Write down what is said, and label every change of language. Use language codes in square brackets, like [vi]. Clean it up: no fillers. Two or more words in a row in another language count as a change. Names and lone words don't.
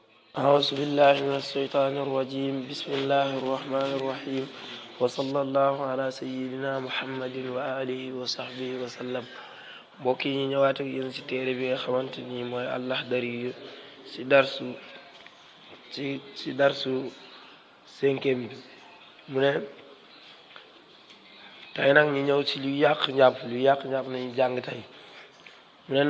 [ar] أعوذ بالله من الشيطان الرجيم بسم الله الرحمن الرحيم وصلى الله على سيدنا محمد وآله وصحبه وسلم. [wo] mbokk yi ñu ñëwaat ak yéen ci téere bi nga xamante ni mooy Al-Laxdari ci darsu cinquième bi mu ne tey nag ñu ñëw ci lu yàq njàpp nañu jàng tey mu ne